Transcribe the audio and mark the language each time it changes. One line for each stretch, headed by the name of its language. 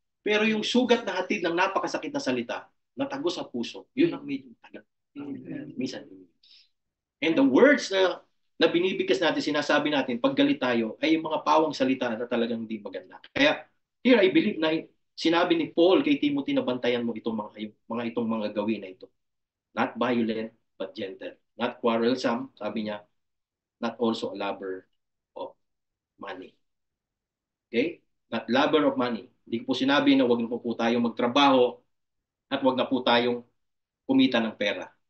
Filipino: Pero yung sugat na hatid ng napakasakit na salita, natagos sa puso, yun ang medyo tagal. Minsan.
English: And the words
Filipino: na binibigkas natin, sinasabi natin, pag galit tayo, ay yung mga pawang salita na talagang hindi maganda. Kaya,
English: here I believe
Filipino: na sinabi ni Paul kay Timothy na bantayan mo itong itong mga gawin na ito.
English: Not violent, but gentle. Not quarrelsome, sabi niya, not also a lover of money. Okay? Not lover of money.
Filipino: Hindi ko po sinabi na wag na po tayong magtrabaho at wag na po tayong kumita ng pera.